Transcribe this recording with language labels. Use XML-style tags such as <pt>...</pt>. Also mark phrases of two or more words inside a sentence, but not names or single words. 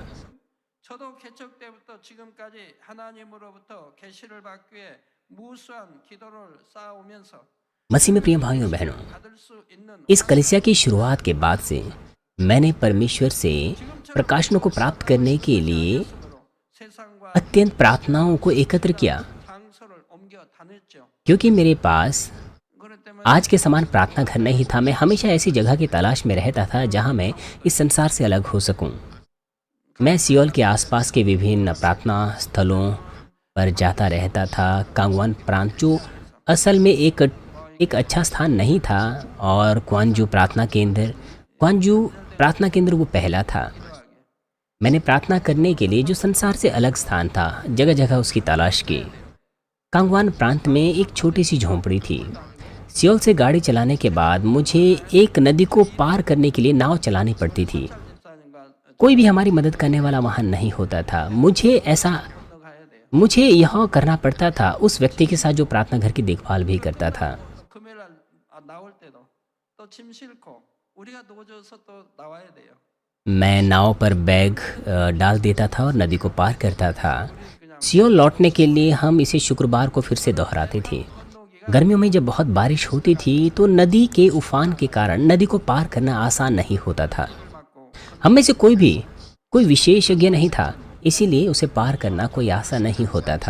<ko>저도 개척 때부터 지금까지 하나님으로부터 계시를 받기 위해 무수한 기도를 쌓아오면서</ko> <hi>मसीह में प्रिय भाइयों बहनों,</hi> <ko>받을 수 있는</ko> <hi>इस कलीसिया की शुरुआत के बाद से मैंने परमेश्वर से प्रकाशनों को प्राप्त करने के लिए</hi> <ko>세상과</ko> <hi>अत्यंत प्रार्थनाओं को एकत्र किया,</hi> <ko>장소를 옮겨 다녔죠.</ko> <hi>क्योंकि मेरे पास</hi> <ko>그렇기 때문에</ko> <hi>आज के समान प्रार्थना घर नहीं था। मैं हमेशा ऐसी जगह की तलाश में रहता था जहां मैं इस संसार से अलग हो सकूं। मैं सियोल के आसपास के विभिन्न प्रार्थना स्थलों पर जाता रहता था। कांगवान प्रांत जो असल में एक अच्छा स्थान नहीं था, और क्वांजू प्रार्थना केंद्र वो पहला था। मैंने प्रार्थना करने के लिए जो संसार से अलग स्थान था, जगह जगह उसकी तलाश की। कांगवान प्रांत में एक छोटी सी झोंपड़ी थी। सियोल से गाड़ी चलाने के बाद मुझे एक नदी को पार करने के लिए नाव चलानी पड़ती थी।</hi> <ko>목사님과</ko> <hi>कोई भी हमारी मदद करने वाला वहाँ नहीं होता था।</hi> <ko>건너가야 돼요.</ko> <hi>मुझे यह करना पड़ता था उस व्यक्ति के साथ जो प्रार्थना घर की देखभाल भी करता था।</hi> <ko>금요일 날 나올 때도 또 짐 싣고 우리가 도와줘서 또 나와야 돼요.</ko> <hi>मैं नाव पर बैग डाल देता था और नदी को पार करता था। सियोल लौटने के लिए हम इसे शुक्रवार को फिर से दोहराते थे। गर्मियों में जब बहुत बारिश होती थी तो नदी के उफान के कारण नदी को पार करना आसान नहीं होता था। हम में से कोई विशेषज्ञ नहीं था, इसीलिए उसे पार करना कोई आसान नहीं होता था।</hi>